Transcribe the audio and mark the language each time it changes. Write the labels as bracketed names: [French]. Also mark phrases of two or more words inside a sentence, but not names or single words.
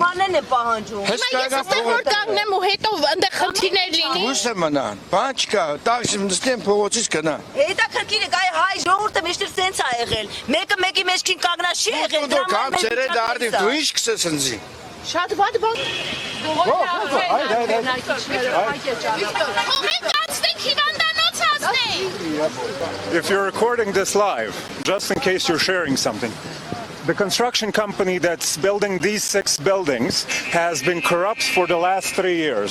[Armenian] Գումարներն են պահանջում։ Հիմա ես այստեղ որ կանգնեմ ու հետո այնտեղ խնդիրներ լինի։ Հույսը մնան։ Բան չկա, տաքսի նստեն փողոցից գնա։ Հետաքրքիր է, այ հայ ժողովուրդը միշտ սենց է եղել։ Մեկը մեկի մեջքին կանգնած չի եղել։ Դու կամ ծերեն դարդի, դու ինչ կսես ընձի։ Շատ վատ բան։ [English] If you're recording this live, just in case you're sharing something, the construction company that's building these 6 buildings has been corrupt for the last 3 years.